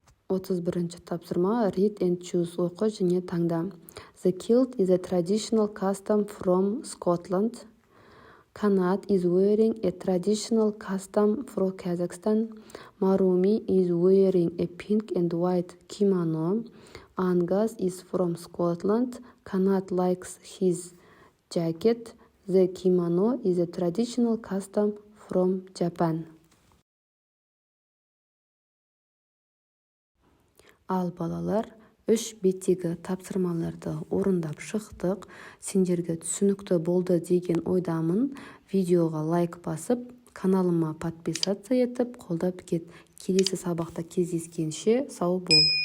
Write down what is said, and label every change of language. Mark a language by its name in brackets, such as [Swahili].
[Kazakh] 31-ші тапсырма [English] read and choose [Kazakh] оқы және таңда. [English] The kilt is a traditional custom from Scotland. Kanat is wearing a traditional custom from Kazakhstan. Marumi is wearing a pink and white kimono. Angus is from Scotland. Kanat likes his jacket. The kimono is a traditional custom from Japan. [Kazakh] Ал балалар, 3 беттегі тапсырмаларды орындап шықтық. Сендерге түсінікті болды деген ойдамын. Видеоға лайк басып, каналыма подписация етіп, қолдап кет. Келесі сабақта кездескенше сау бол.